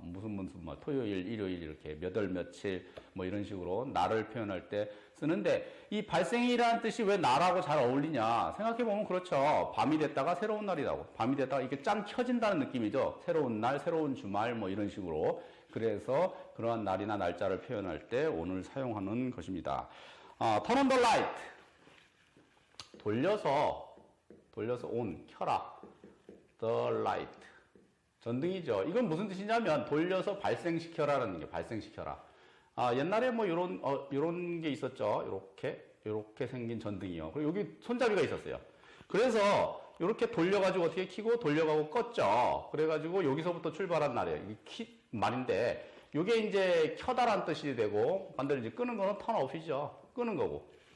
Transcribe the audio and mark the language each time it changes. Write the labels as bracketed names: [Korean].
[Korean] 무슨 뭐 토요일, 일요일 이렇게 몇 월 며칠 뭐 이런 식으로 날을 표현할 때 쓰는데 이 발생이라는 뜻이 왜 날하고 잘 어울리냐 생각해 보면 그렇죠. 밤이 됐다가 새로운 날이라고 밤이 됐다가 이렇게 짠 켜진다는 느낌이죠. 새로운 날, 새로운 주말 뭐 이런 식으로 그래서 그러한 날이나 날짜를 표현할 때 오늘 사용하는 것입니다. [English] turn on the light [Korean] 돌려서 [English] on [Korean] 켜라 [English] the light [Korean] 전등이죠. 이건 무슨 뜻이냐면 돌려서 발생시켜라라는 게 발생시켜라. 옛날에 뭐 요런 게 있었죠. 요렇게 생긴 전등이요. 그리고 여기 손잡이가 있었어요. 그래서 요렇게 돌려가지고 어떻게 켜고 돌려가고 껐죠. 그래가지고 여기서부터 출발한 날이에요. 이게 말인데 요게 이제 켜다란 뜻이 되고 반대로 이제 끄는 거는 turn off이죠. 끄는 거고.